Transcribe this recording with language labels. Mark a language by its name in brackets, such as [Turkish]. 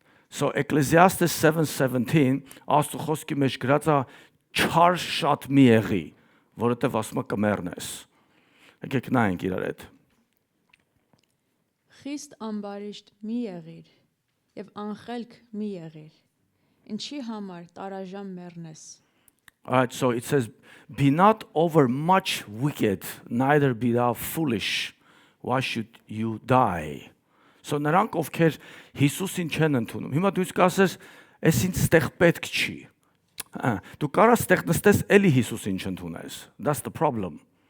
[Armenian] So Ecclesiastes 7:17 Աստծո խոսքի մեջ գրած է չար շատ մի եղի, որովհետև ասում է կմեռնես։ Եկեք նայենք իրար հետ։ Խիստ ամբարիշտ մի եղիր եւ անխելք մի եղիր։ Ինչի համար տարաժամ մեռնես։ [English] Alright, so it says, be not over much wicked, neither be thou foolish. Why should you die? [Armenian] So նրանք ովքեր Հիսուսին չեն ընդունում։ Հիմա դու կասես, այս ինձ ստեղ պետք չի։ Դու կարաս ստեղ նստես, էլի Հիսուսին չընդունես։ [English] That's the problem.